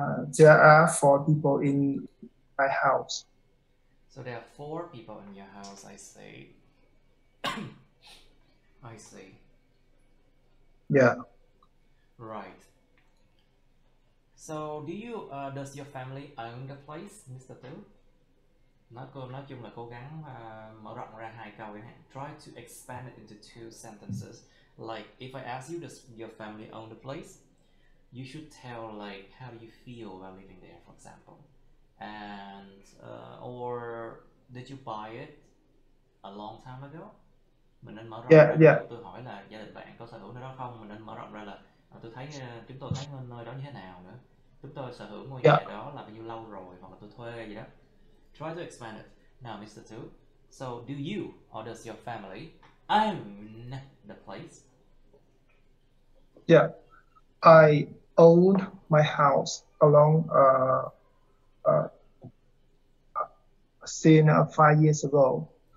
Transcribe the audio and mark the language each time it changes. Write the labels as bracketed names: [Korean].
[English] There are 4 people in my house. So there are 4 people in your house, I see. I see. Yeah. Right. So does your family own the place, Mr. Tu? [Vietnamese] Nói chung là cố gắng mở rộng ra 2 câu. [English] Try to expand it into 2 sentences. Like if I ask you, does your family own the place? You should tell like how do you feel about living there, for example. And or did you buy it a long time ago? [Vietnamese] Mình nên mở rộng ra. Tôi hỏi là gia đình bạn có sở hữu nơi đó không? Mình nên mở rộng ra là chúng tôi thấy nơi đó như thế nào nữa. Chúng tôi sở hữu ngôi nhà đó là bao nhiêu lâu rồi, hoặc là tôi thuê gì đó. [English] Try to expand it. Now, Mr. Tu, so do you or does your family own the place? Yeah, I owned my house along since 5 years ago.